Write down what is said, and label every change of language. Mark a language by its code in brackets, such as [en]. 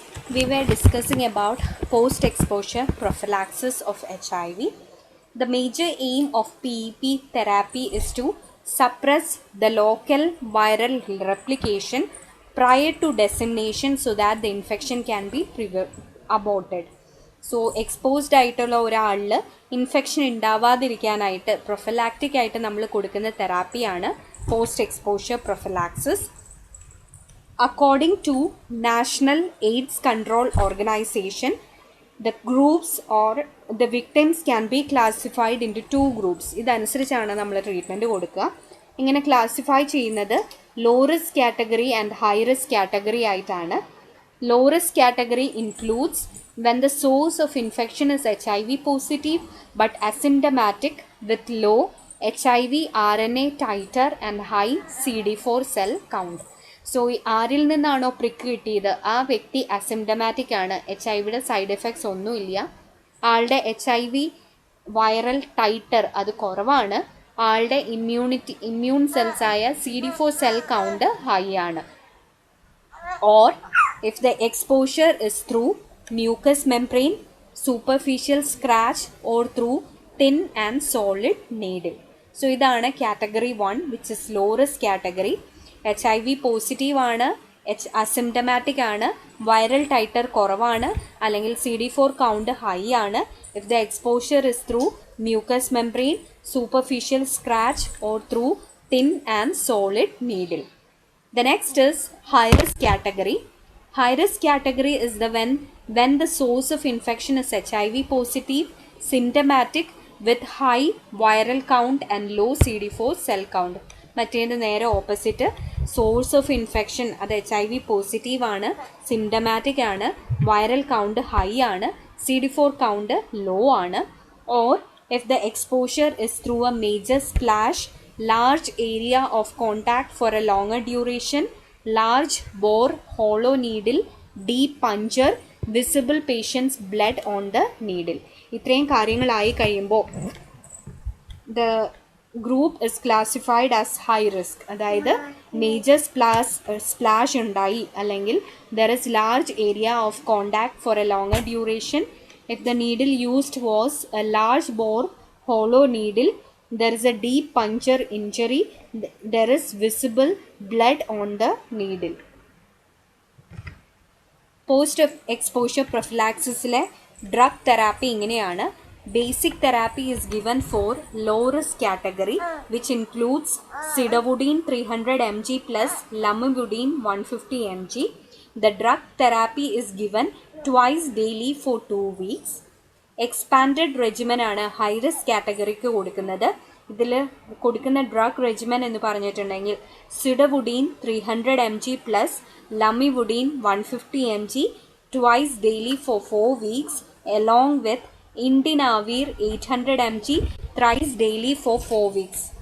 [en] We were discussing about post-exposure prophylaxis of HIV. The major aim of PEP therapy is to suppress the local viral replication prior to dissemination so that the infection can be aborted. [ml] So exposed ആയിട്ടുള്ള ഒരാളിൽ infection ഉണ്ടാവാതിരിക്കാനായിട്ട് പ്രൊഫലാക്റ്റിക് ആയിട്ട് നമ്മൾ കൊടുക്കുന്ന തെറാപ്പിയാണ് post exposure prophylaxis. [en] According to National AIDS Control Organization, the groups or the victims can be classified into two groups. [ml] ഇതനുസരിച്ചാണ് നമ്മൾ treatment കൊടുക്കുക. ഇങ്ങനെ classify ചെയ്യുന്നത് [en] low risk category and high risk category [ml] ആയിട്ടാണ്. [en] Low risk category includes when the source of infection is HIV positive but asymptomatic with low HIV RNA titer and high CD4 cell count. [ml] So ആരിൽ നിന്നാണോ പ്രിക്ക് കിട്ടിയത് ആ വ്യക്തി asymptomatic ആണ്, HIV side effects ഒന്നുമില്ല, ആളുടെ HIV viral ടൈറ്റർ അത് കുറവാണ്, ആളുടെ ഇമ്മ്യൂൺ സെൽസ് ആയ CD4 സെൽ കൗണ്ട് ഹൈ ആണ്. [en] Or if the exposure is through mucous membrane, superficial scratch or through thin and solid needle. So [ml] ഇതാണ് [en] category 1 which is low risk category. [ml] HIV positive ആണ്, asymptomatic ആണ്, viral ടൈറ്റർ കുറവാണ്, അല്ലെങ്കിൽ CD4 count high ആണ്. [en] If the exposure is through mucous membrane, superficial scratch or through thin and solid needle. The next is high risk category. High risk category is the when the source of infection is HIV positive, symptomatic with high viral count and low CD4 cell count. [ml] മറ്റേത് നേരെ opposite, source of infection അത് HIV positive ആണ്, symptomatic ആണ്, viral count high ആണ്, CD4 count law ആണ്. [en] Or if the exposure is through a major splash, large area of contact for a longer duration, large bore hollow needle, deep puncture, visible patient's blood on the needle. [ml] ഇത്രയും കാര്യങ്ങളായി കഴിയുമ്പോൾ [en] the group is classified as high risk. [ml] അതായത് major splash ഉണ്ടായി അല്ലെങ്കിൽ [en] there is large area of contact for a longer duration, if the needle used was a large bore hollow needle, there is a deep puncture injury, there is visible blood on the needle. [ml] Post exposure പ്രൊഫിലാക്സിസിലെ drug therapy ഇങ്ങനെയാണ്. [en] Basic therapy is given for low risk category which includes zidovudine 300 mg plus lamivudine 150 mg. The drug therapy is given twice daily for 2 weeks. [ml] Expanded റെജിമൻ ആണ് high risk കാറ്റഗറിക്ക് കൊടുക്കുന്നത്. ഇതിൽ കൊടുക്കുന്ന drug റെജിമൻ എന്ന് പറഞ്ഞിട്ടുണ്ടെങ്കിൽ സിഡവുഡീൻ 300 mg plus ലമിവുഡീൻ [en] 150 mg twice daily for 4 weeks along with Indinavir 800 mg thrice daily for 4 weeks.